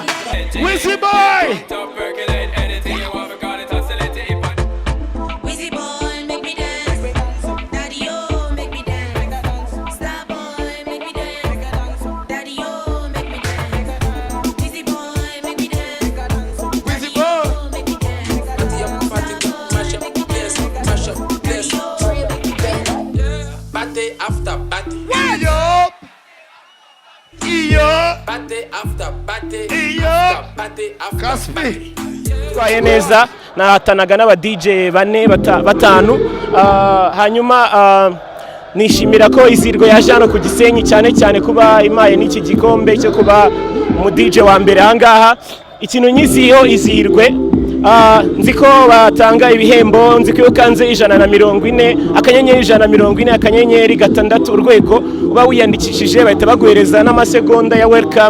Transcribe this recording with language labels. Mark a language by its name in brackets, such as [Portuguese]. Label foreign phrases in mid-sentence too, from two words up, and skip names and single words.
[English] Wizzy boy. Wizzy boy, make me dance. Daddy-o, make me dance. Star boy, make me dance. Daddy-o, make me dance. Wizzy boy, make me dance. Wizzy boy. Make me dance. Party after party. Why up? Iyo. Party after party. Iyo. Party after Kaspi. [Kinyarwanda] twaye neza nahatanaga n'aba DJ bane batanu hanyuma nishimira ko Izirwe yaje hano ku Gisenyi cyane cyane kuba imaye n'iki gikombe cyo kuba mu DJ wa mbere ahangaha. Ikintu nyiziho Izirwe nzi ko batanga ibihembo, nzi ko ukanze 140 akanyenyeri 140 akanyenyeri 6 urwego uba wiyandikishije bahita baguhereza n'amasegonda ya welcome.